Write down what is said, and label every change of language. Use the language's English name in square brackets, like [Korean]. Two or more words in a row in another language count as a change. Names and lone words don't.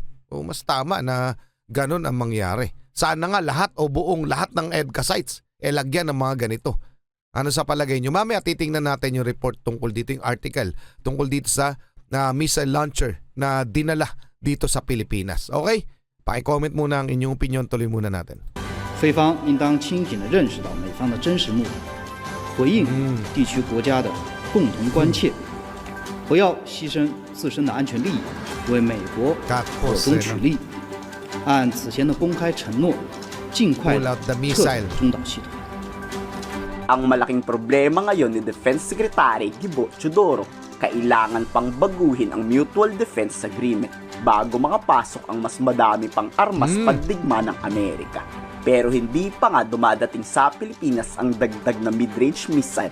[Filipino] O mas tama na ganun ang mangyari. Sana nga lahat o buong lahat ng EDCA sites lagyan ng mga ganito. Ano sa palagay nyo? Mamaya titingnan natin yung report tungkol dito, yung article tungkol dito sa [English] missile launcher [Filipino] na dinala dito sa Pilipinas. Okay? Paki-comment muna ang inyong opinion. Tuloy muna natin. [Chinese] 菲方应当清醒地认识到美方的真实目的，回应地区国家的共同关切，不要牺牲自身的安全利益，为美国火中取栗。按此前的公开承诺，尽快撤出中导系统。 [Filipino] Ang malaking problema ngayon ni Defense Secretary Gibo Chodoro, kailangan pang baguhin ang Mutual Defense Agreement bago makapasok ang mas madami pang armas pandigma ng Amerika. Pero hindi pa nga dumadating sa Pilipinas ang dagdag na [English] mid-range missile.